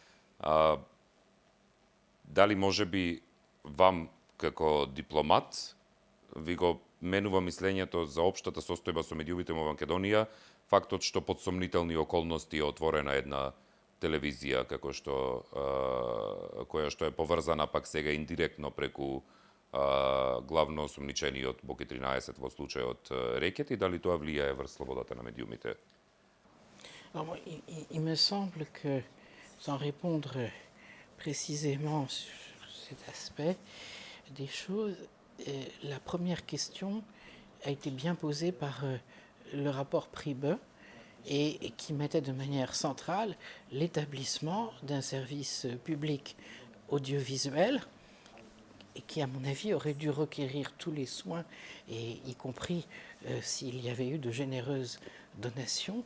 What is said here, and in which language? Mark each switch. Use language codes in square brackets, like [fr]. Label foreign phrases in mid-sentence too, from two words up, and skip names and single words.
[mk] Дали може би вам како дипломат ви го менува мислењето за општата состојба со медиумите во Македонија, фактот што под сомнителни околности е отворена една телевизија како што која што е поврзана пак сега индиректно преку главно осумничениот Боки 13 во случајот Рекет, и дали тоа влијае врз слободата на медиумите? [fr] Alors, il me semble que, sans répondre précisément sur cet aspect des choses, la première question a été bien posée par le rapport Priebe et qui mettait de manière centrale l'établissement d'un service public audiovisuel et qui, à mon avis, aurait dû requérir tous les soins, et y compris s'il y avait eu de généreuses donations.